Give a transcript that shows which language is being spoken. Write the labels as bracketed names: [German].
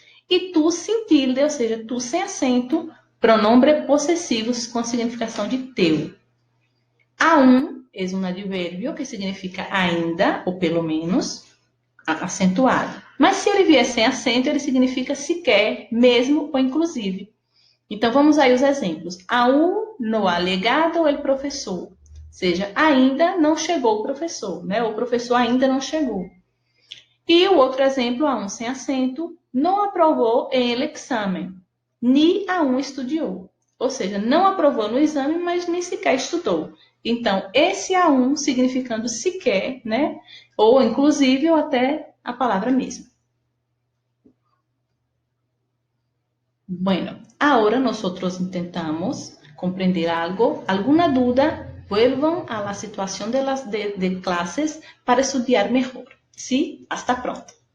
[Portuguese] E tu sem tilde, ou seja, tu sem acento, pronome possessivo com a significação de teu. Aún é um advérbio que significa ainda, ou pelo menos, acentuado. Mas se ele vier sem acento, ele significa sequer, mesmo ou inclusive. Então, vamos aí os exemplos. [Spanish] Aún no ha llegado el professor. [Portuguese] Ou seja, ainda não chegou o professor, né? O professor ainda não chegou. E o outro exemplo, aún sem acento, não aprovou el exame, ni aún estudou. Ou seja, não aprovou no exame, mas nem sequer estudou. Então, esse aún significando sequer, né? Ou inclusive, ou até a palavra mesma. [Spanish] Bueno, ahora nosotros intentamos comprender algo. ¿Alguna duda? Vuelvan a la situación de clases para estudiar mejor. ¿Sí? Hasta pronto.